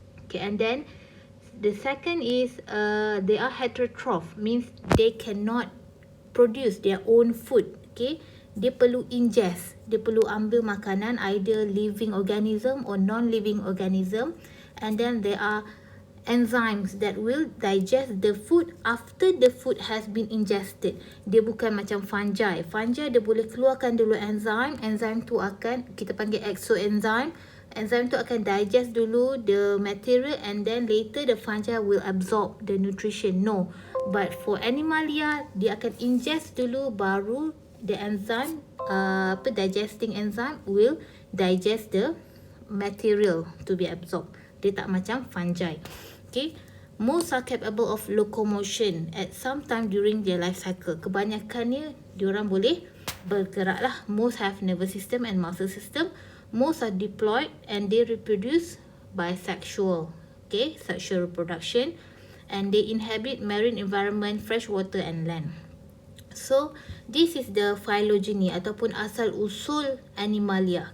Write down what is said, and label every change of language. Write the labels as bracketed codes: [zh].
[en] Okay, and then the second is they are heterotroph, means they cannot produce their own food. Okay, [ms] dia perlu ingest, dia perlu ambil makanan [en] either living organism or non-living organism, and then there are enzymes that will digest the food after the food has been ingested. [ms] Dia bukan macam fungi. Fungi dia boleh keluarkan dulu enzim, enzim tu akan kita panggil exoenzyme. Enzim tu akan digest dulu [en] the material and then later the fungi will absorb the nutrition. No, but for animalia [ms] dia akan ingest dulu baru [en] the enzyme digesting enzyme will digest the material to be absorbed. [ms] Dia tak macam fungi. [en] Okay, most are capable of locomotion at some time during their life cycle. [ms] Kebanyakannya diorang boleh bergerak lah. [en] Most have nervous system and muscle system. Most are diploid and they reproduce bisexual. Okay, sexual reproduction, and they inhabit marine environment, fresh water and land. So this is the phylogeny [ms] ataupun asal usul animalia.